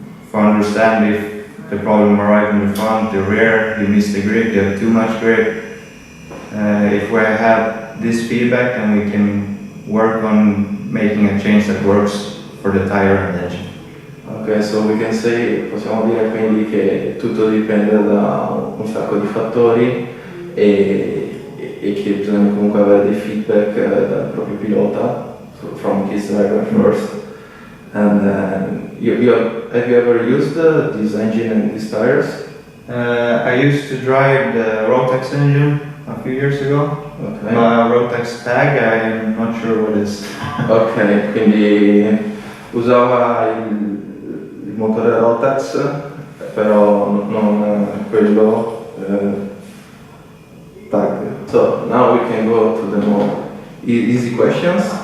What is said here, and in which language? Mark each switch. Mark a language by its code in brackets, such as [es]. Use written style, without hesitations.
[en] For understand if the problem arrived in the front, the rear, you missed the grip, you have too much grip. If we have this feedback, then we can work on making a change that works for the tire and the engine. Ok, so we can say, [it] possiamo dire quindi che tutto dipende da un sacco di fattori e che bisogna comunque avere dei feedback dal proprio pilota, [en] from his driver first. And have you ever used this engine and these tires? I used to drive the Rotax engine a few years ago. Okay. Rotax tag, I'm not sure what it is. [it] Ok, quindi usava il motore Rotax, però non quello tag. [en] So now we can go to the more easy questions.